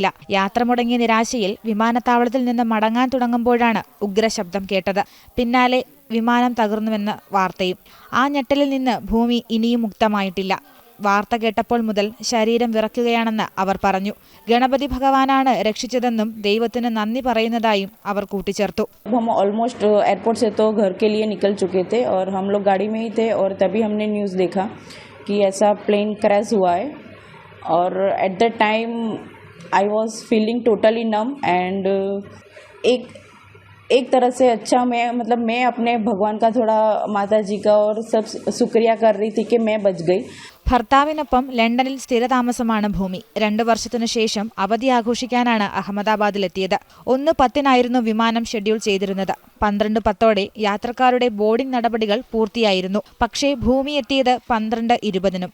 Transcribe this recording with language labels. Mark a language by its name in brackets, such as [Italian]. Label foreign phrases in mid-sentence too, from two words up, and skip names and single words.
[Malayalam] യാത്ര മുടങ്ങിയ നിരാശയിൽ വിമാനത്താവളത്തിൽ നിന്ന് മടങ്ങാൻ തുടങ്ങുമ്പോഴാണ് ഉഗ്രശബ്ദം കേട്ടത്. പിന്നാലെ വിമാനം തകർന്നുവെന്ന വാർത്തയും. ആ ഞെട്ടലിൽ നിന്ന് ഭൂമി ഇനിയും മുക്തമായിട്ടില്ല. വാർത്ത കേട്ടപ്പോൾ മുതൽ ശരീരം വിറയ്ക്കുകയാണെന്ന് അവർ പറഞ്ഞു. ഗണപതി ഭഗവാനാണ് രക്ഷിച്ചതെന്നും ദൈവത്തിന് നന്ദി പറയുന്നതായും അവർ കൂട്ടിച്ചേർത്തു. [Hindi] हम [English] almost airport [Hindi] से तो घर के लिए निकल चुके थे और हम लोग गाड़ी में ही थे और तभी हमने न्यूज़ देखा कि ऐसा [English] plane crash [Hindi] हुआ है और [English] at the time I was feeling totally numb and [Hindi] एक तरह से अच्छा मैं अपने भगवान का थोड़ा माता जी का और सब शुक्रिया कर रही थी कि मैं बच गई. [Malayalam] ഭർത്താവിനൊപ്പം ലണ്ടനിൽ സ്ഥിരതാമസമാണ് ഭൂമി. 2 വർഷത്തിനു ശേഷം അവധി ആഘോഷിക്കാനാണ് അഹമ്മദാബാദിലെത്തിയത്. 1:10 വിമാനം ഷെഡ്യൂൾ ചെയ്തിരുന്നത്. 12:10 യാത്രക്കാരുടെ ബോർഡിംഗ് നടപടികൾ പൂർത്തിയായിരുന്നു. പക്ഷേ ഭൂമി എത്തിയത് 12:20.